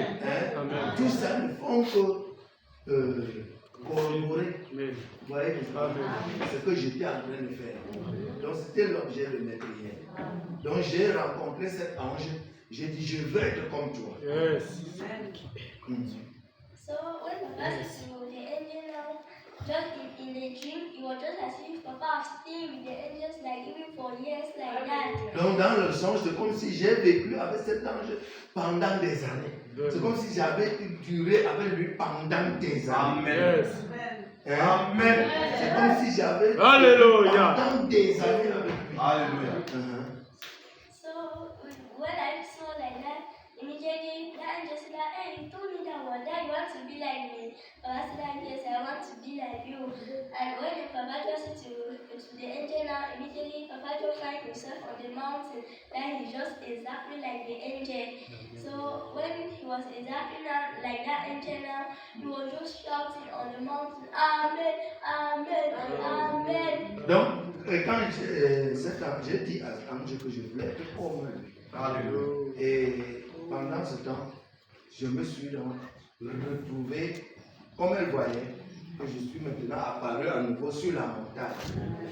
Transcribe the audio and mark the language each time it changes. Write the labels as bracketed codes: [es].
[fr] Hein? Amen. Tout ça ne font que corroborer. Vous voyez ce que j'étais en train de faire. Donc c'était l'objet de mes prières. Donc j'ai rencontré cet ange. J'ai dit, je veux être comme toi. [en] Yes. So when Papa said to the angel now, just in a dream, it was just as if Papa was staying with the angels like even for years like that. [fr] Donc dans le songe, c'est comme si j'ai vécu avec cet ange pendant des années. C'est comme si j'avais duré avec lui pendant des années. [en] Yes. [fr] Amen. C'est comme si j'avais Alléluia. pendant des années avec lui. Alléluia. [en] So when I saw like that, immediately the angel said, hey, you told me that one day you want to be like me. Papa said, yes, I want to be like you. And when Papa just said to the angel now, immediately Papa just find himself on the mountain. Then he's just exactly like the angel. So when he was exactly now, like that angel now, he was just shouting on the mountain, Amen, Amen, Amen. [fr] Donc, quand j'ai dit à l'ange que je voulais être comme lui. Alléluia. Et pendant ce temps, je me suis donc retrouvé, comme elle voyait, que je suis maintenant apparu à nouveau sur la montagne.